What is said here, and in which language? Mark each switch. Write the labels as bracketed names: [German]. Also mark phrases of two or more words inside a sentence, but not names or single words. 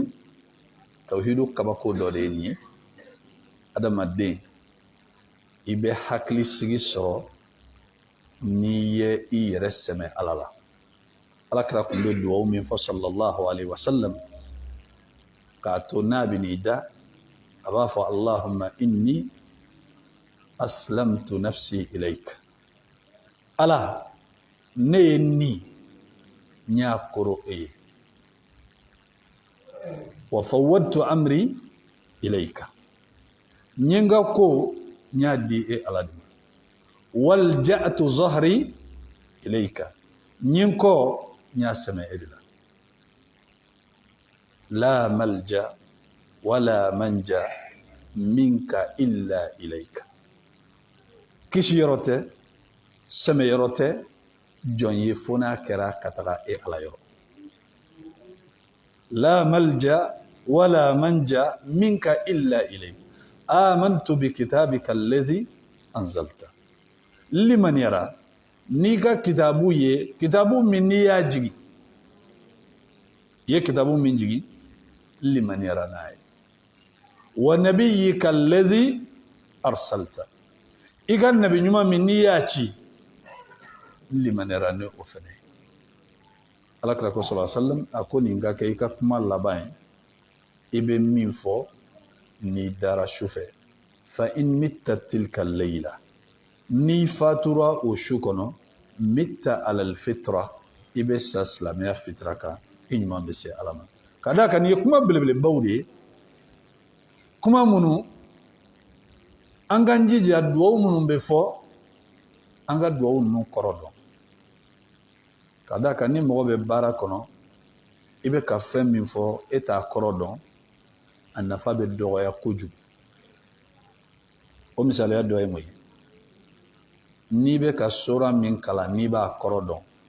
[Bambara] Tawhidu kabako dɔ de ye nin ye. Adamaden, i bɛ hakili sigi sɔrɔ n'i ye i yɛrɛ sɛmɛ Ala la. Alakira kun bɛ duwawu min fɔ [Arabic] صلى الله عليه وسلم, [Bambara] k'a to n'a bɛ n'i da, a b'a fɔ [Arabic] اللهم إني أسلمت نفسي إليك. [Bambara] Ala, ne ye ni n y'a koro e ye. [Arabic] وفوضت أمري إليك. [Bambara] N ye n ka ko n y'a di e Ala de ma. [Arabic] وألجأت ظهري إليك. [Bambara] N ye n kɔ n y'a sɛmɛ e de la. [Arabic] لا ملجأ ولا منجا منك إلا إليك. [Bambara] Kisi yɔrɔ tɛ, sɛmɛ yɔrɔ tɛ, jɔn ye fo n'a kɛra ka taga e Ala yɔrɔ. [Arabic] لا ملجأ ولا منجا منك إلا إليك. آمنت بكتابك الذي أنزلت. [Bambara] Liman yara, n'i ka kitabu ye, kitabu min n'i y'a jigi, i ye kitabu min jigi, liman yara n'a ye. [Arabic] ونبيك الذي أرسلت. [Bambara] i ka nabi ɲuman min n'i y'a ci n limaniyara ni o fɛnɛ alakira ko [Arabic] صلى الله عليه وسلم [Bambara] a ko nin ka kɛ i ka kuma laban ye i bɛ min fɔ n'i dara sufɛ [Arabic] فإن مت تلك الليلة [Bambara] n'i fatura o su kɔnɔ [Arabic] مت على الفطرة [Bambara] i bɛ sa silamɛya fitra kan i ɲuman bɛ se ala ma ka d'a kan nin ye kuma belebelebaw de ye kuma minnu an k'an jija duwawu minnu bɛ fɔ an ka duwawu ninnu kɔrɔ dɔn ka d'a kan ni mɔgɔ bɛ baara kɔnɔ i bɛ ka fɛn min fɔ e t'a kɔrɔ dɔn a nafa bɛ dɔgɔya kojugu o misaliya dɔ ye mun ye n'i bɛ ka sura min kalan n'i b'a kɔrɔ dɔn